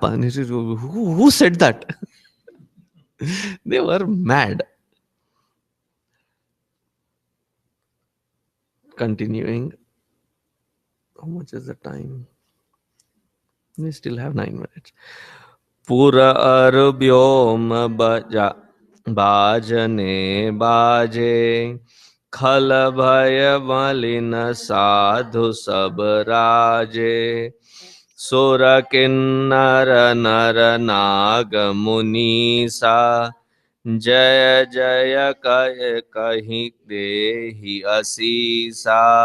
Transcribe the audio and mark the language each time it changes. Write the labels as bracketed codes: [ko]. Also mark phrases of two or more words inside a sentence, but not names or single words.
[en] And he says, who said that? They were mad. Continuing. How much is the time? We still have 9 minutes. Pura arbyom baja. [awa] बाजने बाजे खल भय मलिन साधु सब राजे सुर किन्नर नर नाग मुनीसा जय जय कह कहीं देहि असीसा